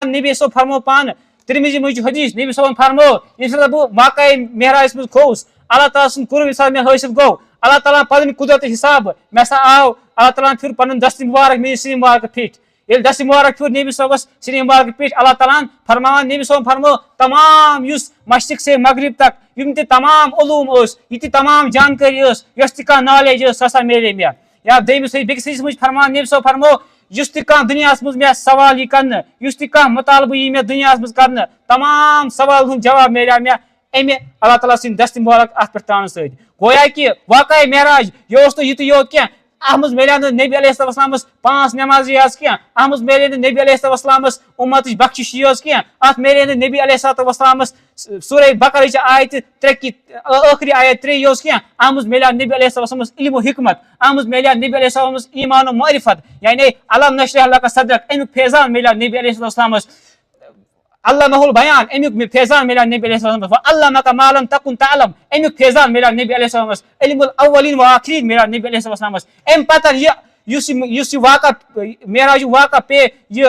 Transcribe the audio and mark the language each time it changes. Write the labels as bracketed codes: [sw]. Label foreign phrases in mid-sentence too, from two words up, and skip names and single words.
[ks] نبی صٲب فرمو پان ترمذی مجھ حدیث نبی صٲبن فرمو ییٚمہِ بہٕ واقعے معراجس منٛز کھوٚوُس اللہ تعالیٰ سُنٛد قُرب ییٚمہِ ساتہٕ مےٚ حٲصِل گوٚو اللہ تعالیٰ پنٕنۍ قُدرت حساب مےٚ ہسا آو اللہ تعالیٰ پھِر پنُن دستہِ مُبارک میٲنِس سِنہِ مُبارک پٮ۪ٹھ ییٚلہِ دستہِ مُبارک پھِر نبی صٲبس سِنہِ مُبارک پٮ۪ٹھ اللہ تعالیٰ فرماوان نبی صٲبن فرمو تمام یُس [ur] مشرق سے مغرب تک [ks] یِم تہِ تمام علوٗم ٲسۍ یہِ تہِ تمام جانکٲری ٲس یۄس تہِ کانٛہہ نالیج ٲس سۄ ہسا میلے مےٚ یا بیٚیِس حدیٖثس منٛز فرمان نبی صٲب فرمو یُس تہِ کانٛہہ دُنیاہس منٛز مےٚ سوال یی کرنہٕ یُس تہِ کانٛہہ مُطالبہٕ یی مےٚ دُنیاہس منٛز کرنہٕ تمام سوالن ہُنٛد جواب میلیو مےٚ امہِ اللہ تعالیٰ سٕنٛدِ دستہِ مُبارک اتھ پٮ۪ٹھ ترٛاونہٕ سۭتۍ گویا کہِ واقعے معراج یہِ اوس نہٕ یِتُے یوت کینٛہہ اتھ منٛز میلیو نہٕ نبی علیہ السلامس 5 نٮ۪مازٕ یٲژ کینٛہہ اتھ منٛز میلے نہٕ نبی علیہ السلامس اُمتٕچ بخشِش یٲژ کینٛہہ اتھ میلے نہٕ نبی علیہ السلامس سورہ بقرٕچ آیتہِ 3 ٲخری آیت 3 یٲژ کینٛہہ اتھ منٛز میلیو نبی علیہ السلامس علم و حکمت اتھ منٛز میلیو نبی علیہ السلامس ایمان و معرفت یعنی [ar] علم نشرح لک صدرک [ks] امیُک فیضان میلیو نبی علیہ السلامس [ar] علمہ البیان [ks] امیُک فیضان میلیو نبی علیہ السلامس [ar] وعلمک ما لم تکن تعلم [ks] امیُک فیضان میلیو نبی علیہ السلامس [ar] علم الاولین والآخرین [ks] میلیو نبی علیہ السلامس امہِ پتہٕ یُس یہِ واقعہ معراجُک واقعہ پیٚیہِ یہِ